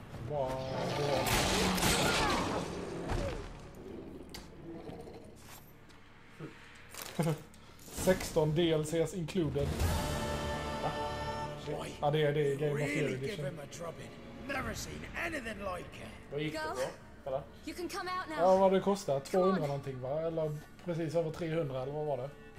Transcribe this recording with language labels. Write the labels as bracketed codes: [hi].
[en] Wow. 16 DLCs included. [sv] Ja, det är Game of Year Edition. [en] Never seen anything like it. [sv] Vad gick det på? Eller? [en] You can come out now. [sv] Ja, vad det kostar? 200 någonting, va? Eller precis över 300, eller vad var det?